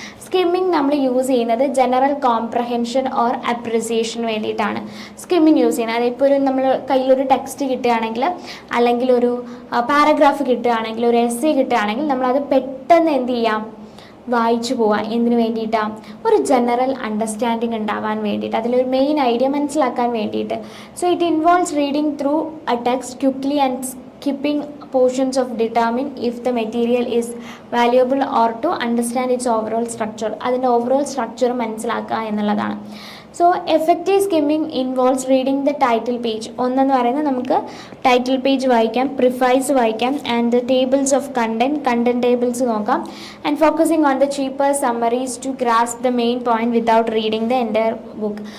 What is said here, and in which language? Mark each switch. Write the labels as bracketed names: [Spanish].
[Malayalam] Skimming നമ്മൾ use ചെയ്യുന്നത് general comprehension or അപ്രിസിയേഷന് വേണ്ടിയിട്ടാണ് സ്കിമ്മിങ് യൂസ് ചെയ്യുന്നത്. അതിപ്പോൾ ഒരു നമ്മൾ കയ്യിലൊരു ടെക്സ്റ്റ് കിട്ടുകയാണെങ്കിൽ, അല്ലെങ്കിൽ ഒരു പാരഗ്രാഫ് കിട്ടുകയാണെങ്കിൽ, ഒരു എസ്സേ കിട്ടുകയാണെങ്കിൽ നമ്മളത് പെട്ടെന്ന് എന്ത് ചെയ്യാം, വായിച്ചു പോവാൻ. എന്തിനു വേണ്ടിയിട്ടാണ്, ഒരു ജനറൽ അണ്ടർസ്റ്റാൻഡിങ് ഉണ്ടാവാൻ വേണ്ടിയിട്ട്, അതിലൊരു മെയിൻ ഐഡിയ മനസ്സിലാക്കാൻ വേണ്ടിയിട്ട്. [English] So it involves reading through a text quickly and skipping portions of determine if the material is valuable or to understand its overall structure. [Malayalam] അതിൻ്റെ ഓവറോൾ സ്ട്രക്ചർ മനസ്സിലാക്കുക എന്നുള്ളതാണ്. [English] So effective skimming involves reading the title page. [Malayalam] ഒന്നെന്ന് പറയുന്നത് നമുക്ക് title page വായിക്കാം, prefaces വായിക്കാം, and tables of content tables നോക്കാം. [English] And focusing on the chapter summaries to grasp the main point without reading the entire book.